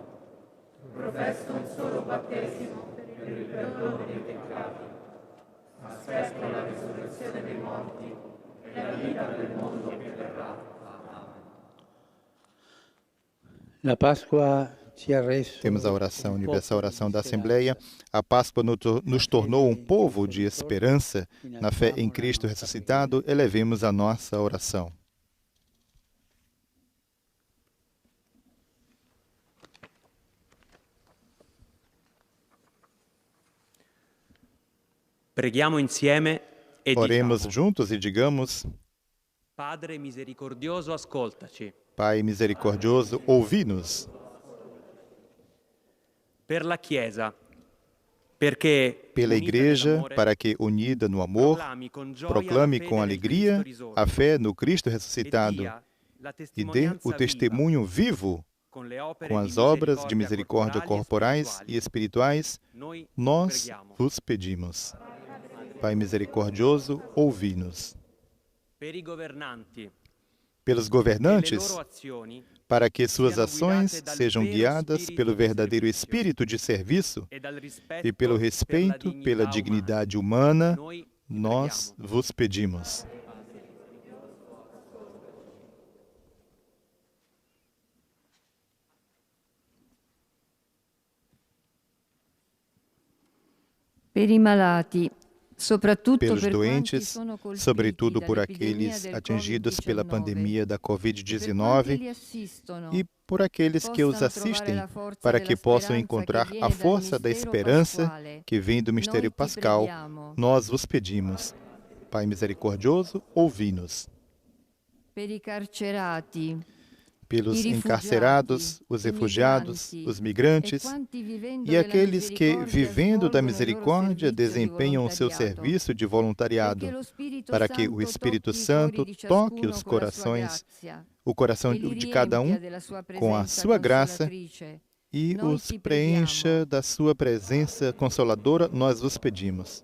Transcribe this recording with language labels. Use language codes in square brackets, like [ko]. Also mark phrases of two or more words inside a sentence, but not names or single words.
[it] Professo un solo battesimo per il perdono dei peccati. Aspetto la risurrezione dei morti e la vita del mondo che verrà. La Páscoa ci ha reso [pt] Temos a oração universal, a oração da Assembleia. A Páscoa nos tornou um povo de esperança na fé em Cristo ressuscitado. Elevemos a nossa oração. [it] Preghiamo insieme e [pt] Oremos [it] diciamo: [pt] juntos e digamos: [it] Padre misericordioso, ascoltaci. [pt] Pai misericordioso, ouvi-nos. [it] Per la Chiesa, perché [pt] Pela Igreja, para que, unida no amor, proclame com alegria a fé no Cristo ressuscitado e dê o testemunho vivo com as obras de misericórdia corporais e espirituais, nós vos pedimos. Pai misericordioso, ouvi-nos. Pelos governantes, para que suas ações sejam guiadas pelo verdadeiro espírito de serviço e pelo respeito pela dignidade humana, nós vos pedimos. [it] Per i malati, [pt] Pelos doentes, sobretudo por aqueles atingidos pela pandemia da Covid-19 e por aqueles que os assistem, para que possam encontrar a força da esperança que vem do mistério pascal, nós vos pedimos. Pai misericordioso, ouvi-nos. [it] Per i carcerati, [pt] Pelos encarcerados, os refugiados, os migrantes e aqueles que, vivendo da misericórdia, desempenham o seu serviço de voluntariado, para que o Espírito Santo toque os corações, o coração de cada um com a sua graça e os preencha da sua presença consoladora, nós vos pedimos.